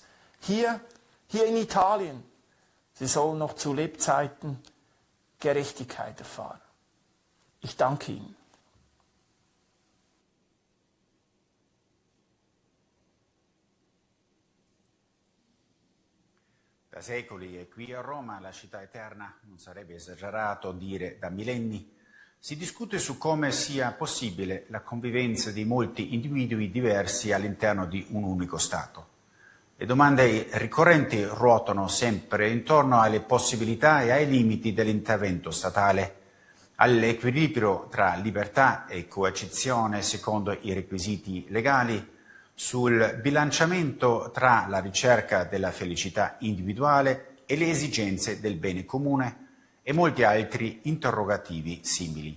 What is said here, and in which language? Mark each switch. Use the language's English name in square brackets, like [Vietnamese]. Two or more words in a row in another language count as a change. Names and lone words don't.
[German] Hier in Italien. Sie sollen noch zu Lebzeiten Gerechtigkeit erfahren. Ich danke Ihnen. [Italian] Da secoli e qui a Roma, la città eterna, non sarebbe esagerato dire da millenni, si discute su come sia possibile la convivenza di molti individui diversi all'interno di un unico Stato. Le domande ricorrenti ruotano sempre intorno alle possibilità e ai limiti dell'intervento statale, all'equilibrio tra libertà e coercizione secondo i requisiti legali, sul bilanciamento tra la ricerca della felicità individuale e le esigenze del bene comune e molti altri interrogativi simili.